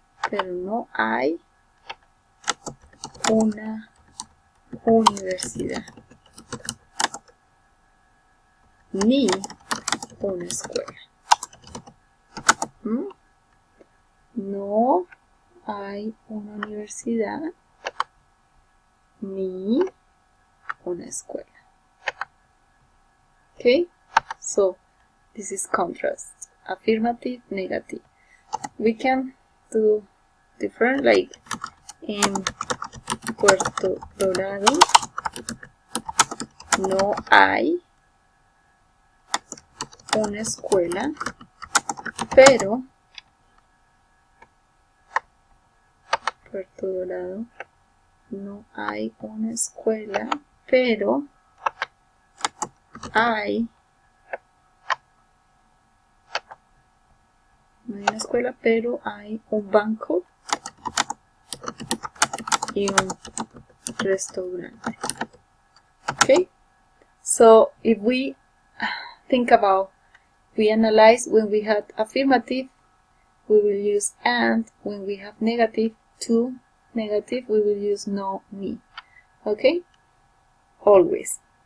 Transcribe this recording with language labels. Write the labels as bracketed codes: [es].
[es] Pero no hay una universidad ni una escuela. No hay una universidad ni una escuela. [en] Okay, so this is contrast, affirmative, negative. We can do different, like in [es] Puerto Dorado no hay una escuela, pero Puerto Dorado no hay una escuela, pero hay, no hay una escuela, pero hay un banco y un restaurante. [en] Okay, so if we think about, we analyze when we had affirmative we will use and. When we have negative, to, negative, we will use no, ni. Okay? Always.